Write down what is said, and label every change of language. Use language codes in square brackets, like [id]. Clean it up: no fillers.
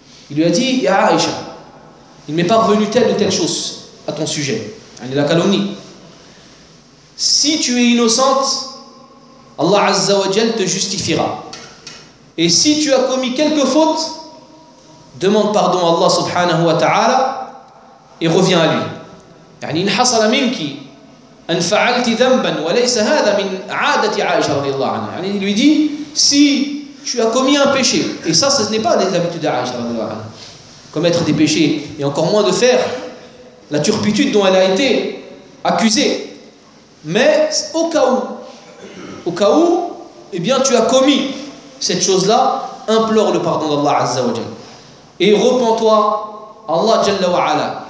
[fr] Il lui a dit [ar] يا عائشة, [fr] il m'est parvenu telle ou telle chose à ton sujet, يعني la calomnie. Si tu es innocente, Allah Azza wa Jal te justifiera. Et si tu as commis quelques fautes, demande pardon à Allah subhanahu wa ta'ala et reviens à lui. [ar] يعني إن حصل منك أن فعلت ذنبا وليس هذا من عادة عائشة رضي الله عنها. [fr] يعني il lui dit si tu as commis un péché, et ça ce n'est pas des habitudes d'Aïcha رضي الله عنها, commettre des péchés et encore moins de faire la turpitude dont elle a été accusée, mais au cas où eh bien tu as commis cette chose là implore le pardon d'Allah عز وجل et repens-toi Allah Jalla wa Ala.